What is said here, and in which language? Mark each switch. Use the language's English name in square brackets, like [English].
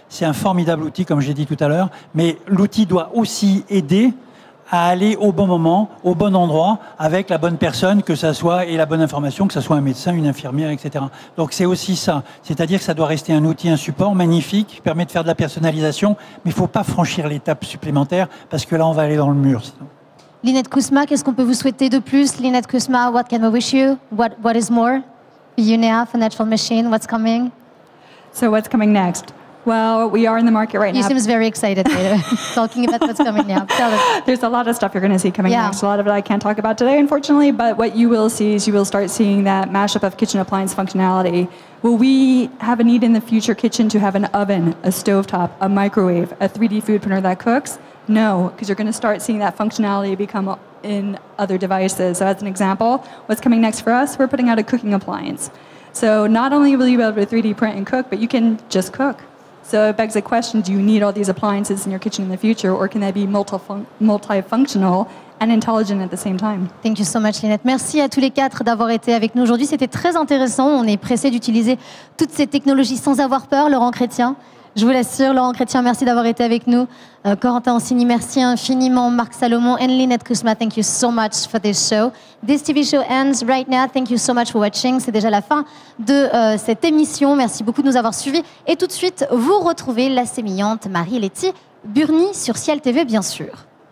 [French] C'est un formidable outil, comme j'ai dit tout à l'heure, mais l'outil doit aussi aider à aller au bon moment, au bon endroit, avec la bonne personne, que ça soit, et la bonne information, que ça soit un médecin, une infirmière, etc. Donc c'est aussi ça. C'est-à-dire que ça doit rester un outil, un support magnifique, qui permet de faire de la personnalisation, mais il ne faut pas franchir l'étape supplémentaire, parce que là, on va aller dans le mur. Sinon. Lynette Kousma, qu'est-ce qu'on peut vous souhaiter de plus? [English] Lynette Kousma, what can we wish you? What is more? Unea, Financial Machine, what's coming? So what's coming next? Well, we are in the market right now. You seems very excited, talking about what's coming now. Tell us. There's a lot of stuff you're going to see coming next. A lot of it I can't talk about today, unfortunately, but what you will see is you will start seeing that mashup of kitchen appliance functionality. Will we have a need in the future kitchen to have an oven, a stovetop, a microwave, a 3D food printer that cooks? No, because you're going to start seeing that functionality become in other devices. So as an example, what's coming next for us, we're putting out a cooking appliance. So not only will you be able to 3D print and cook, but you can just cook. So it begs the question, do you need all these appliances in your kitchen in the future, or can they be multifunctional and intelligent at the same time? Thank you so much, Lynette. [French] Merci à tous les quatre d'avoir été avec nous aujourd'hui. C'était très intéressant. On est pressé d'utiliser toutes ces technologies sans avoir peur. Laurent Chrétien, je vous l'assure. Laurent Chrétien, merci d'avoir été avec nous. Corentin Orsini, merci infiniment. [English] Marc Salomon and Lynette Kousma, thank you so much for this show. This TV show ends right now. Thank you so much for watching. [French] C'est déjà la fin de cette émission. Merci beaucoup de nous avoir suivis. Et tout de suite, vous retrouvez la sémillante Marie-Letty Burny sur Ciel TV, bien sûr.